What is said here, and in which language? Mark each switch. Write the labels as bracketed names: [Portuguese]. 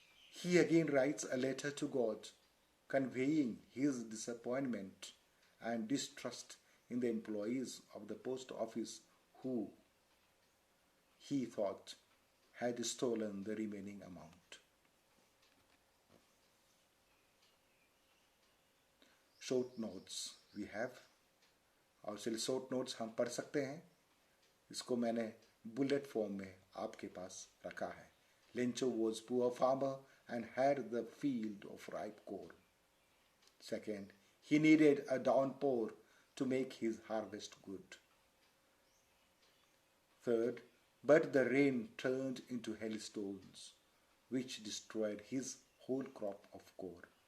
[English] He again writes a letter to God, conveying his disappointment and distrust in the employees of the post office who he thought had stolen the remaining amount. Short notes we have, [Hindi] और चलिए short notes हम पढ़ सकते हैं। इसको मैंने bullet form में आपके पास रखा है। [English] Lencho was poor farmer and had the field of ripe corn. Second, he needed a downpour to make his harvest good. Third, but the rain turned into hailstones, which destroyed his whole crop of corn.